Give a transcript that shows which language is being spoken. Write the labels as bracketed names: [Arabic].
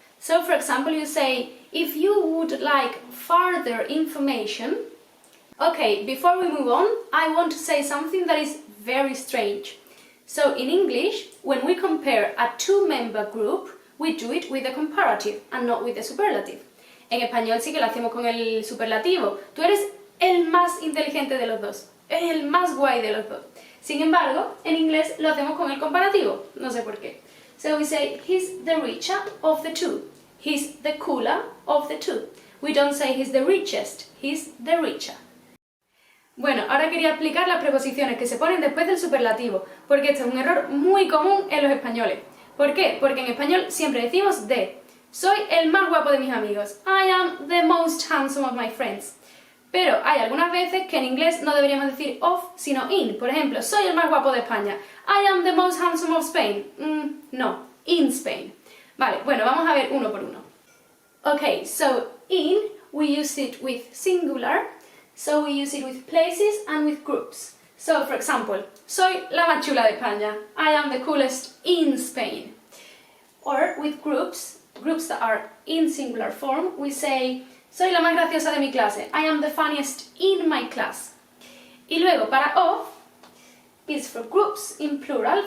[English] So, for example, you say, if you would like further information. Okay, before we move on, I want to say something that is very strange. So, in English, when we compare a two-member group, we do it with the comparative and not with the superlative. [Spanish] En español sí que lo hacemos con el superlativo. Tú eres el más inteligente de los dos. Eres el más guay de los dos. Sin embargo, en inglés lo hacemos con el comparativo. No sé por qué. [English] So we say, he's the richer of the two. He's the cooler of the two. We don't say he's the richest. He's the richer. [Spanish] Bueno, ahora quería explicar las preposiciones que se ponen después del superlativo, porque este es un error muy común en los españoles. ¿Por qué? Porque en español siempre decimos de. Soy el más guapo de mis amigos. [English] I am the most handsome of my friends. [Spanish] Pero hay algunas veces que en inglés no deberíamos decir of, sino in. Por ejemplo, soy el más guapo de España. [English] I am the most handsome of Spain. No, in Spain. [Spanish] Vale, bueno, vamos a ver uno por uno. [English] Okay, so in, we use it with singular. So we use it with places and with groups. So, for example, [Spanish] soy la más chula de España. [English] I am the coolest in Spain. Or with groups that are in singular form, we say, [Spanish] soy la más graciosa de mi clase. [English] I am the funniest in my class. [Spanish] Y luego, para [English] of, is for groups in plural.